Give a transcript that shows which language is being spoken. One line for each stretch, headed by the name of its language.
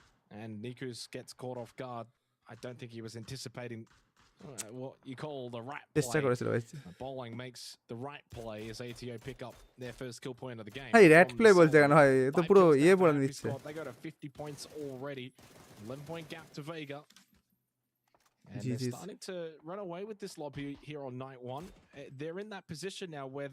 English: and Nikus gets caught off guard. I don't think he was anticipating what you call the right play. Bowling makes the right play as ATO pick up their first kill point of the game. Hey, rat play
Bangla: বলতে কেন ভাই তো পুরো বলে দিচ্ছে
English: They got a 50 points already. 11 point gap to Vega. And they're starting to run away with this lobby here on night 1. They're in that position now where